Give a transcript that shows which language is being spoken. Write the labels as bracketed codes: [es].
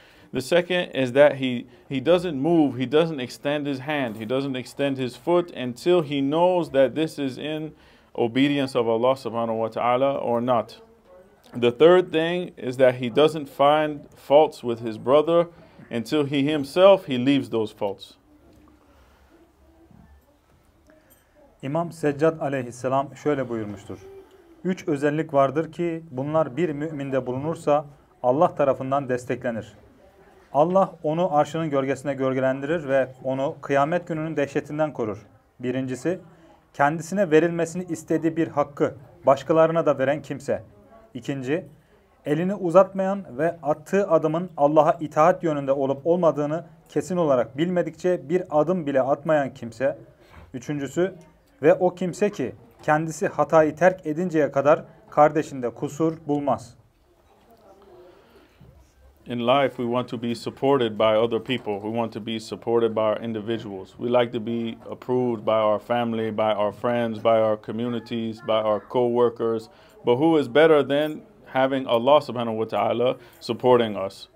[en] The second is that he doesn't move, he doesn't extend his hand, he doesn't extend his foot until he knows that this is in obedience of Allah subhanahu wa ta'ala or not. The third thing is that he doesn't find faults with his brother until he leaves those faults. [tr] İmam Seccad aleyhisselam şöyle buyurmuştur. Üç özellik vardır ki bunlar bir müminde bulunursa Allah tarafından desteklenir. Allah onu arşının gölgesine gölgelendirir ve onu kıyamet gününün dehşetinden korur. Birincisi, kendisine verilmesini istediği bir hakkı başkalarına da veren kimse. İkinci, elini uzatmayan ve attığı adımın Allah'a itaat yönünde olup olmadığını kesin olarak bilmedikçe bir adım bile atmayan kimse. Üçüncüsü, ve o kimse ki kendisi hatayı terk edinceye kadar kardeşinde kusur bulmaz. [en] In life, we want to be supported by other people. We want to be supported by our individuals. We like to be approved by our family, by our friends, by our communities, by our co-workers. But who is better than having Allah subhanahu wa ta'ala supporting us?